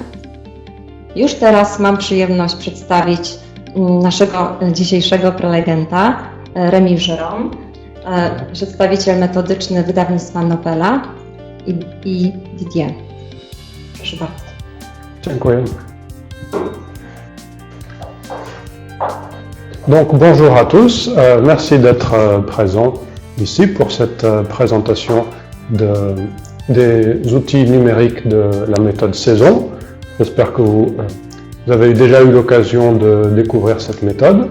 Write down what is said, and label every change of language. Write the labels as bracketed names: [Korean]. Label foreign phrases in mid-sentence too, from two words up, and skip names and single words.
[Polish] Już teraz mam przyjemność przedstawić naszego dzisiejszego prelegenta, Rémy Jérôme, przedstawiciel metodyczny wydawnictwa Nowela i Didier. Proszę bardzo. Dziękuję. [French] Donc bonjour à tous, merci d'être présent ici pour cette présentation des outils numériques de la méthode Saison. J'espère que vous avez déjà eu l'occasion de découvrir cette méthode.